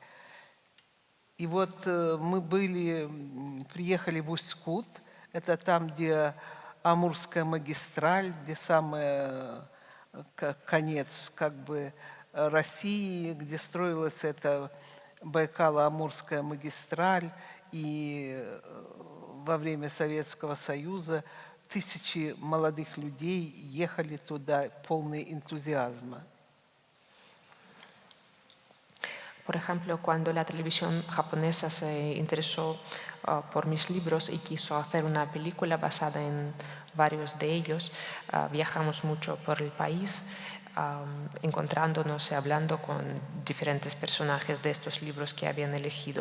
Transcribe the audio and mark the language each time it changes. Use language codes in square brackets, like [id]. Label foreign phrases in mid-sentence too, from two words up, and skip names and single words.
[ru] И вот мы приехали в Усть-Кут, это там, где Амурская магистраль, где самый конец как бы России, где строилась эта Байкало-Амурская магистраль, и во время Советского Союза тысячи молодых людей ехали туда, полные энтузиазма. [es] Por ejemplo, cuando la televisión japonesa se interesó por mis libros y quiso hacer una película basada en varios de ellos, viajamos mucho por el país encontrándonos y hablando con diferentes personajes de estos libros que habían elegido.